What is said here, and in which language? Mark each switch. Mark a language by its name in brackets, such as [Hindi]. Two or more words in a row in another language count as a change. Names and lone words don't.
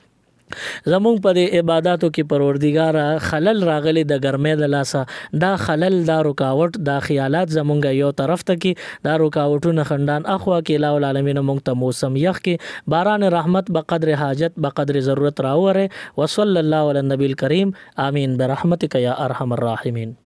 [Pashto] زمونږ په دې عباداتو کې پروردګار خلل راغلی د ګرمۍ د لاسه، دا خلل دا رکاوټ دا خیالات زمونږ یو طرف ته کې دا رکاوټونه خندان اخوا کې [Arabic] الہ العالمین [Pashto] مونږ ته موسم یخ کې باران رحمت بقدر حاجت بقدر ضرورت راوره. [Arabic] وصلی الله علی النبی الکریم آمین برحمتک یا ارحم الراحمین.